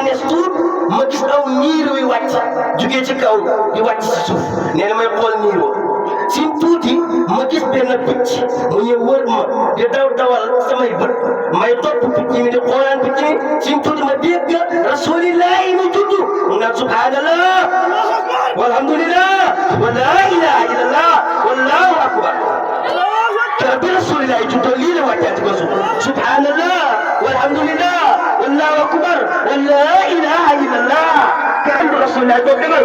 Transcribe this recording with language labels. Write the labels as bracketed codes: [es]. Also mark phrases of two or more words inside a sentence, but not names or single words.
[wo] ne tuut ma gis aw niir wi wàcc jugee ci kaw di wàcc ci suuf nee na may xool niir wa ci tuuti ma gis benn picc mu ñëw wër ma di dawal samay bët may topp picc mi di xoolaan picc mi ci tuuti ma dégg rasulillahi mu tudd mu naan [ar] سبحان الله والحمد لله ولا إله إلا الله والله أكبر كرب رسول الله تدليل وجهك سبحان الله والحمد لله والله أكبر ولا إله إلا الله كرب رسول الله تدليل